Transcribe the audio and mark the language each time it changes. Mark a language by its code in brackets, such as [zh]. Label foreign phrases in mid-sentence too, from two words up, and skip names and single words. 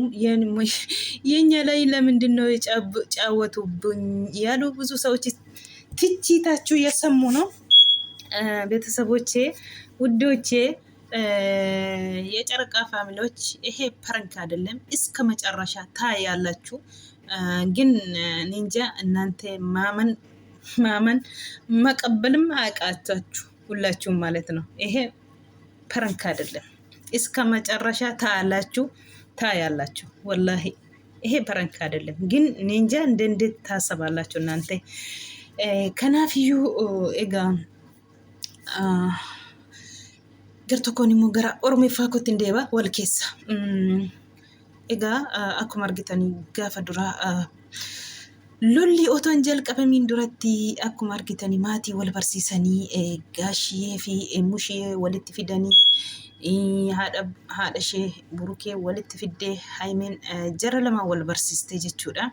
[am] የኛ ላይ ለምንድን ነው የጫወቱብኝ ያሉ ብዙ ሰዎች ትችታችሁ የሰሙ ነው። ቤተሰቦቼ ውዶቼ የጨረቃ ፋሚሊዎች ይሄ ፕራንክ አይደለም፣ እስከ መጨረሻ ታያላችሁ። ግን ኒንጃ እናንተ ማመን መቀበልም አቃታችሁ ሁላችሁም ማለት ነው። ይሄ ፕራንክ አይደለም፣ እስከ መጨረሻ ታያላችሁ ወላሂ ይሄ ፕራንክ አይደለም። ግን እኔ እንጃ እንዴት ታሰባላችሁ እናንተ? ከናፍዩ ኤጋ [om] gar tokkoon immoo gara Oromeeffaa kootti hin deeba wal keessa. Egaa akkuma argitanii gaafa duraa lolli otoo hin jalqabamiin duratti akkuma argitanii maatii wal barsiisanii gaashiyee fi mushiyee walitti fidanii haadha ishee burukee walitti fiddee haimeen jara lama wal barsiistee jechuudha.